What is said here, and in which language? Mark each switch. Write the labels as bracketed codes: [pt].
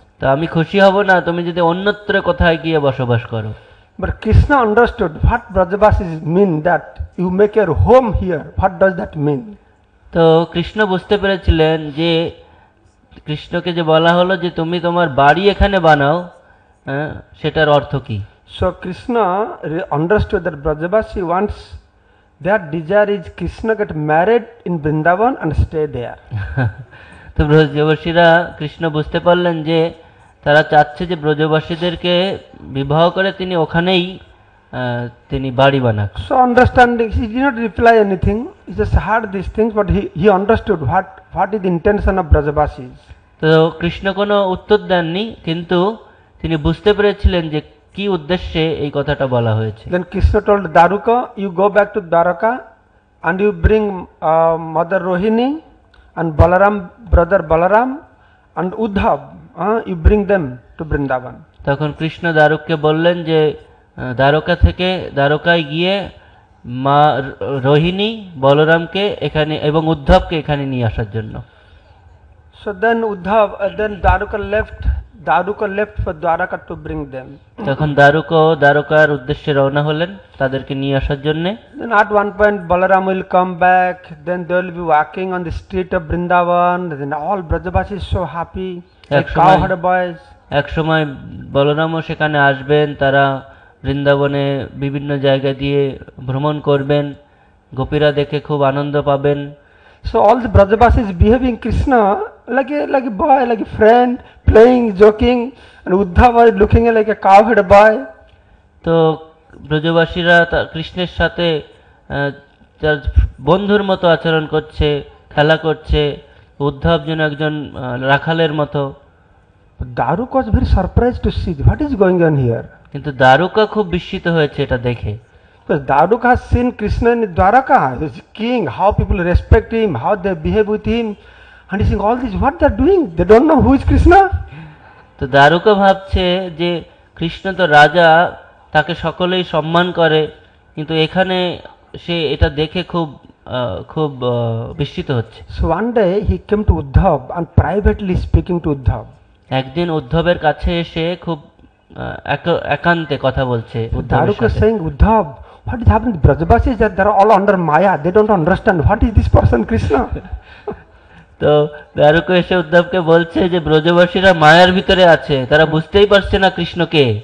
[bn] তা আমি খুশি হব না তুমি যদি অন্যত্র কোথায় গিয়ে বসবাস করো। [en] But Krishna understood what Brajavasis mean, that you make your home here. What does that mean? [bn] তো কৃষ্ণ বুঝতে পেরেছিলেন যে কৃষ্ণকে যে বলা হলো যে তুমি তোমার বাড়ি এখানে বানাও, সেটার অর্থ কি। [en] So Krishna understood that Brajavasi wants, their desire is Krishna get married in Vrindavan and stay there. [bn] তো ব্রজবাসীরা কৃষ্ণ বুঝতে পারলেন যে তারা চাচ্ছে যে ব্রজবাসীদেরকে বিবাহ করে তিনি ওখানেই তিনি বাড়ি বানাক। [en] So understanding, he did not reply anything. He just heard these things, but he understood what is the intention of Brajavasis. [bn] তো কৃষ্ণ কোনো উত্তর দেননি, কিন্তু তিনি বুঝতে পেরেছিলেন যে কি উদ্দেশ্যে এই কথাটা বলা হয়েছে? [en] Then Krishna told Daruka, you go back to Dwaraka and you bring Mother Rohini and Balaram, brother Balaram and Uddhav, you bring them to Vrindavan. [bn] তখন কৃষ্ণ দ্বারককে বললেন যে দ্বারকা থেকে দ্বারকায় গিয়ে মা রোহিণী বলরামকে এখানে এবং উদ্ধবকে এখানে নিয়ে আসার জন্য। [en] So then Uddhav, then Daruka left for Dwaraka to bring them. [bn] তখন দ্বারকার উদ্দেশ্যে রওনা হলেন তাদেরকে নিয়ে আসার জন্য। [en] Then at one point Balaram will come back, then they will be walking on the street of Vrindavan, then all Brajavasis so happy, like cowherd boys. [bn] এক সময় বলরামও সেখানে আসবেন, তারা বৃন্দাবনে বিভিন্ন জায়গা দিয়ে ভ্রমণ করবেন, গোপীরা দেখে খুব আনন্দ পাবেন। [en] So all the Brajavasis behaving Krishna like a boy, like a friend, playing, joking, and Uddhava is looking like a cowherd boy. [bn] তো ব্রজবাসীরা কৃষ্ণের সাথে তার বন্ধুর মতো আচরণ করছে, খেলা করছে, উদ্ধব যেন একজন রাখালের মতো। [en] Daruka was very surprised to see what is going on here. [bn] কিন্তু দ্বারকা খুব বিস্মিত হয়েছে এটা দেখে। [en] Because Daruka has seen Krishna in Dwaraka, he is king, how people respect him, how they behave with him, and he is saying all this, what they are doing? They don't know who is Krishna. [bn] তো দ্বারকা ভাবছে যে কৃষ্ণ তো রাজা, তাকে সকলেই সম্মান করে, কিন্তু এখানে সে এটা দেখে খুব বিস্মিত হচ্ছে। [en] So one day he came to Uddhav and privately speaking to Uddhav. [bn] একদিন উদ্ধবের কাছে এসে খুব একান্তে কথা বলছে। [en] Daruka is saying, Uddhav, what is happening? Brajavasis that they are all under Maya. They don't understand what is this person Krishna. [bn] তো দ্বারকা এসে উদ্ধবকে বলছে যে ব্রজবাসীরা মায়ার ভিতরে আছে, তারা বুঝতেই পারছে না কৃষ্ণকে।